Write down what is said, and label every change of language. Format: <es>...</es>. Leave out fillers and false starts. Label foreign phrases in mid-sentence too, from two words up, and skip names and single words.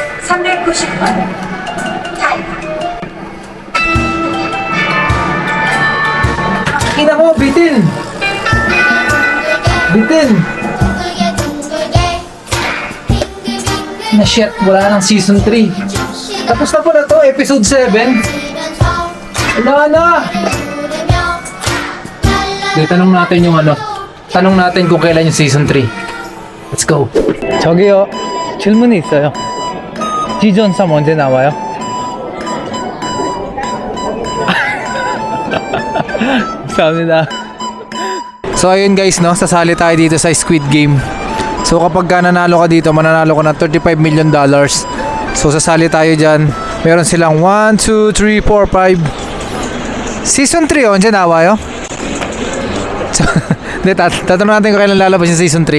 <ko>390번 타임.</ko> <tl>Ina mo, bitin! Bitin! Na shit, wala ng season 3. Tapos na pala to, episode 7. Wala na! Di, tanong natin yung ano. Tanong natin kung kailan yung season 3.</tl> <en>Let's go.</en> <ko>저기요, 질문이 있어요. 시즌 3 언제 나와요? 감사합니다.</ko> <tl>So ayun guys, no, sasali tayo dito sa Squid Game. So kapag ka nanalo ka dito, mananalo ka ng $35 million. So sasali tayo dyan. Meron silang 1, 2, 3, 4, 5. Season 3 oh, dyan nawayo. So, tatanong natin kung kailan lalabas yung season 3.</tl>